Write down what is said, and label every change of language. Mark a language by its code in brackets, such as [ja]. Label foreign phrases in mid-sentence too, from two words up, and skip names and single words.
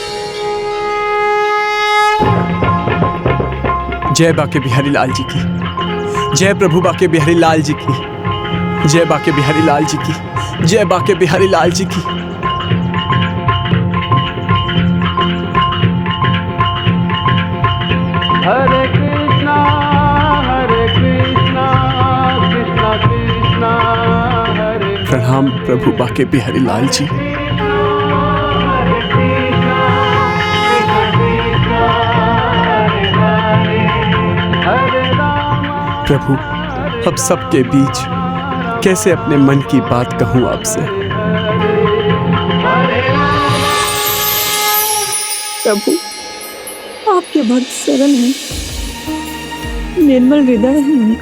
[hi] जय बाके बिहारी लाल जी की। जय प्रभु बाके बिहारी लाल जी की, जय बाके बिहारी लाल जी की, जय बाके बिहारी लाल जी की। हरे कृष्णा कृष्णा कृष्णा हरे। प्रणाम प्रभु बाके बिहारी लाल जी। प्रभु, अब सबके बीच कैसे अपने मन की बात कहूं आपसे। प्रभु, आपके भक्त सरल हैं, निर्मल हृदय है उनका।